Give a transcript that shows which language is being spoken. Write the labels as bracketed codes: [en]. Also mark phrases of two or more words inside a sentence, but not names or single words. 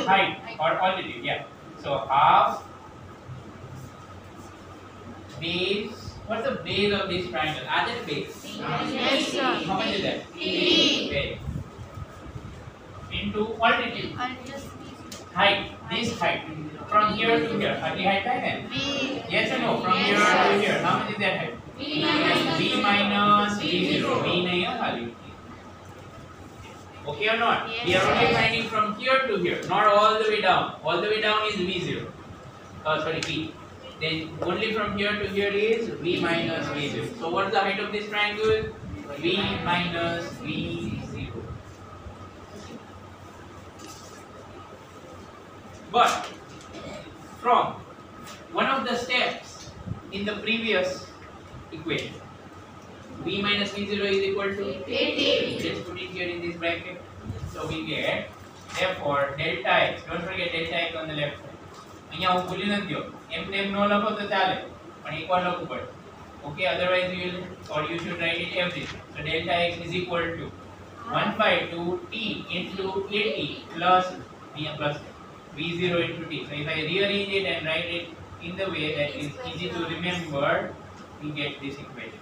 [en] height or altitude. Yeah. So half base. What's the base of this triangle? Other base. Yes, sir. How much is that? T. Base. Into altitude. And just Height. this height from here to here. [hi] Aapki height hai na? [en] V. Yes or no? From here to here. How much is that height? V minus V0. V [hi] नहीं है खाली. [en] Okay or not? Yes, We are only sir. finding from here to here, not all the way down. All the way down is V0. Sorry, V. Then only from here to here is V minus V0. So what is the height of this triangle? V minus V0. But from one of the steps in the previous equation, V minus V0 is equal to 80. Let's put it here in this bracket. So we get therefore delta x. Don't forget delta x on the left side. [gu] અહીંયા હું ભૂલી નથી ગયો. એમને એમ નો લખો તો ચાલે, પણ એકવાર લખવું પડે. [en] Okay, otherwise you will or you should write it everything. So delta x is equal to 1 by 2 t into 80 plus v0 into t. So if I rearrange it and write it in the way that is easy to remember, we get this equation.